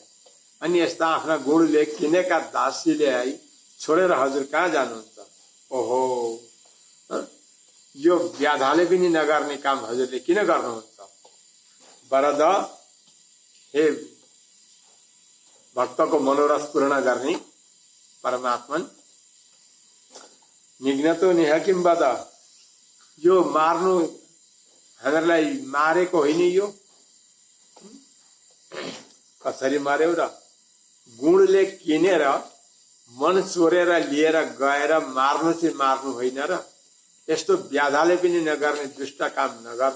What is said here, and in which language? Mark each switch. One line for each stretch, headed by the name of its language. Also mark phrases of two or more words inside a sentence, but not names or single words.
Nepali: अनि यस्ता आफ्ना गुणले किनेका दासीले आई छोडेर हजुर कहाँ जानुहुन्छ? ओहो, यो व्याधाले पनि नगर्ने काम हजुरले किन गर्नुहुन्छ? वरद हे भक्तको मनोरथ पूर्ण गर्ने परमात्मन,
Sanskrit: निघ्नतो नेह किम वद।
Nepali: यो मार्नु हामीलाई मारेको होइन। यो कसरी मार्यौ र? गुणले किनेर मन चोरेर लिएर गएर मार्नु चाहिँ मार्नु होइन र? यस्तो व्याधाले पनि नगर्ने दुष्ट काम नगर्नु।